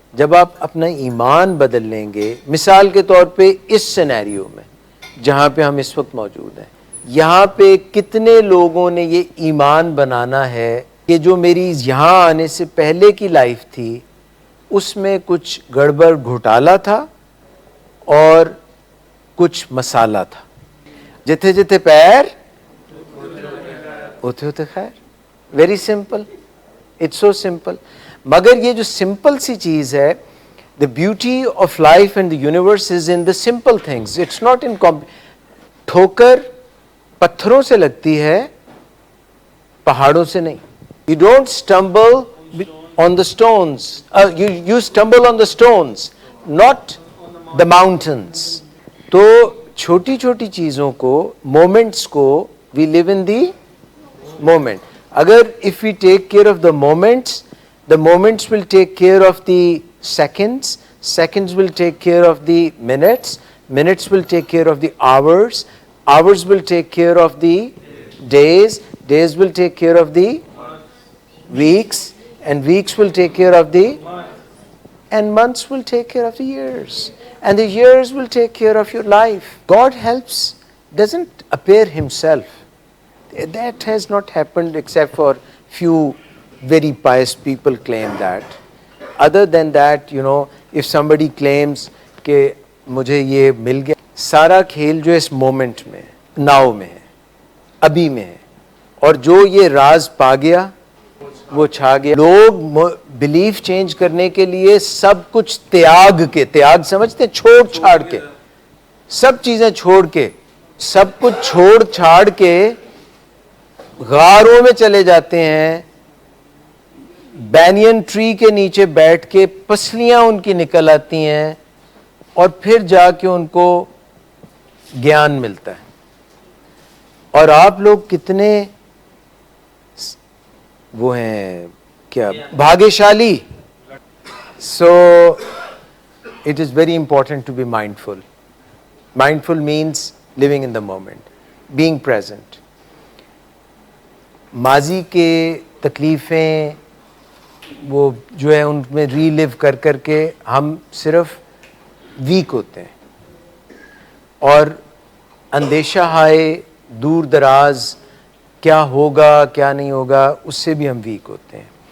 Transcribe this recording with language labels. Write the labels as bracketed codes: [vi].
[ur] جب آپ اپنا ایمان بدل لیں گے, مثال کے طور پہ اس سینیریو میں جہاں پہ ہم اس وقت موجود ہیں, یہاں پہ کتنے لوگوں نے یہ ایمان بنانا ہے کہ جو میری یہاں آنے سے پہلے کی لائف تھی اس میں کچھ گڑبڑ گھوٹالا تھا اور کچھ مسالہ تھا, جتھے جتھے پیر ہوتے ہوتے خیر. [en] Very simple, it's so simple. [ur] مگر یہ جو سمپل سی چیز ہے, [en] The beauty of life and the universe is in the simple things, it's not in. [ur] ٹھوکر پتھروں سے لگتی ہے, پہاڑوں سے نہیں. [en] You don't stumble on the stones, you stumble on the stones, not the mountains. [ur] تو چھوٹی چھوٹی چیزوں کو, مومنٹس کو, [en] we live in the moment. اگر if we take care of the moments will take care of the seconds, seconds will take care of the minutes, minutes will take care of the hours, hours will take care of the days, days will take care of the weeks, and weeks will take care of the, and months will take care of the years, and the years will take care of your life. God helps, doesn't appear himself. That has not happened except for few very pious people claim that. Other than that, you know, if somebody claims [ur] کہ مجھے یہ مل گیا, سارا کھیل جو اس moment میں now میں ہے, ابھی میں ہے, اور جو یہ راز پا گیا وہ چھا گیا. لوگ بلیف چینج کرنے کے لیے سب کچھ تیاگ کے, تیاگ سمجھتے ہیں, چھوڑ چھاڑ کے, سب چیزیں چھوڑ کے, سب کچھ چھوڑ چھاڑ کے غاروں میں چلے جاتے ہیں, بینین ٹری کے نیچے بیٹھ کے پسلیاں ان کی نکل آتی ہیں, اور پھر جا کے ان کو گیان ملتا ہے. اور آپ لوگ کتنے وہ ہیں کیا بھاگیشالی. [en] So it is very important to be mindful. Mindful means living in the moment, being present. [ur] ماضی کے تکلیفیں وہ جو ہے ان میں ری لیو کر کر کے ہم صرف ویک ہوتے ہیں, اور اندیشہ ہائے دور دراز کیا ہوگا کیا نہیں ہوگا اس سے بھی ہم ویک ہوتے ہیں.